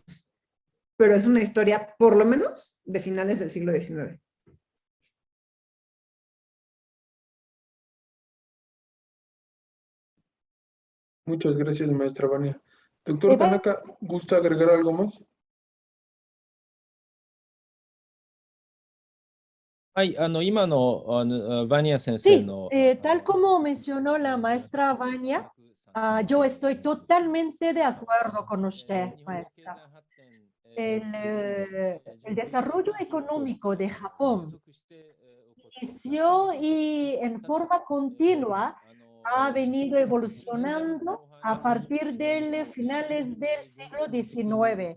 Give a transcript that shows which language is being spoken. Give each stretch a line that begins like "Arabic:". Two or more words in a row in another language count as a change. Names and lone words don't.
Spanish: Pero es una historia, por lo menos, de finales del siglo XIX. Muchas gracias, maestra Vania. Doctor Tanaka, ¿gusta agregar algo más?
Japanese: はい、今の、バニア先生
Spanish: Sí,
Japanese: の、
Spanish: tal como mencionó la maestra Vania, yo estoy totalmente de acuerdo con usted, maestra. El desarrollo económico de Japón inició y en forma continua ha venido evolucionando a partir de finales del siglo XIX.